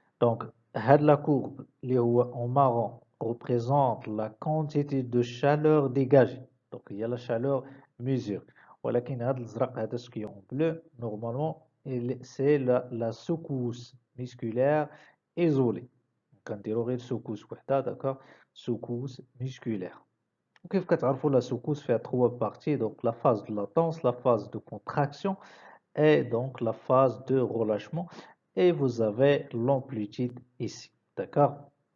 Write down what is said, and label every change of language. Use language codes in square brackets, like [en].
[fr] Donc, la courbe [ar] اللي هو [fr] en marron représente la quantité de chaleur dégagée. Donc, il y a la chaleur mesurée. [ar] ولكن هذا الازرق هذا [fr] ce qui est en bleu, normalement, c'est la secousse musculaire isolée. [ar] كنديرو غير secousse وحده, d'accord? [fr] Secousse musculaire. [ar] كيف كتعرفوا [fr] la secousse fait trois parties, donc la phase de latence, la phase de contraction et donc la phase de relâchement. Et vous avez l'amplitude ici, d'accord?